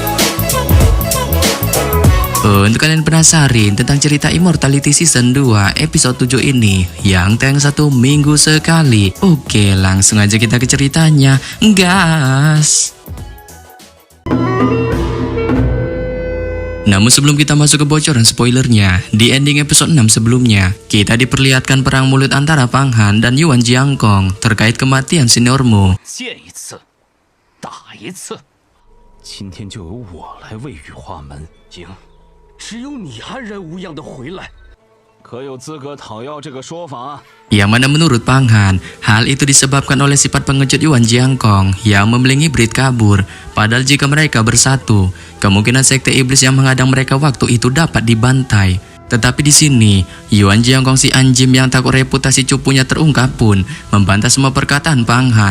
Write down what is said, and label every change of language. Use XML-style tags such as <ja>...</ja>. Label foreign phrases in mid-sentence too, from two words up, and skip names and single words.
<id>Untuk kalian penasaran tentang cerita Immortality Season 2 episode 7 ini yang tayang 1 minggu sekali, oke langsung aja kita ke ceritanya, gas! Namun sebelum kita masuk ke bocoran spoilernya, di ending episode 6 sebelumnya, kita diperlihatkan perang mulut antara Pang Han dan Yuan Jiangkong terkait kematian seniormu.</id> <zh>只有你安然无恙的回来，可有资格讨要这个说法？</zh> <id>Yang mana menurut Pang Han, hal itu disebabkan oleh sifat pengecut Yuan Jiangkong yang membeling iblis kabur. Padahal jika mereka bersatu, kemungkinan sekte iblis yang menghadang mereka waktu itu dapat dibantai. Tetapi di sini, Yuan Jiangkong si anjing yang takut reputasi cupunya terungkap pun membantah semua perkataan Pang Han.</id>